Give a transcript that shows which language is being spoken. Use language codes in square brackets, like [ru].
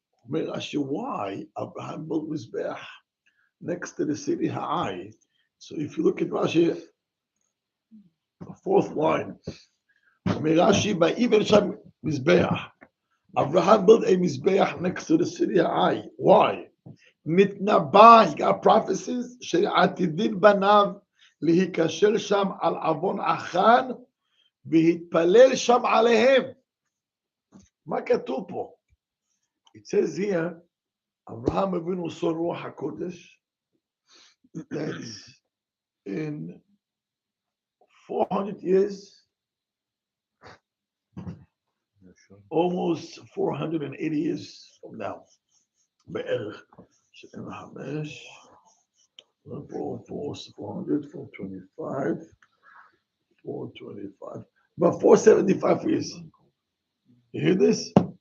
[en] Rashi, why Abraham built Mizbeach next to the city Ha'ai? So if you look at Rashi, the 4th line, Rashi, Vayiber Sham Mizbeach, Abraham built a Mizbeach next to the city Ha'ai. Why? [he] Mitnabah, [en] he got prophecies, [he] She'atidin Banav, להיקשר שם על עוון אחן והתפלל שם עליהם. מה כתוב פה? [en] It says here, Abraham Avinu saw Ruach HaKodesh that in 400 years, almost 480 years from now, בערך 75, 400, 425, 425, about 475 years. You hear this?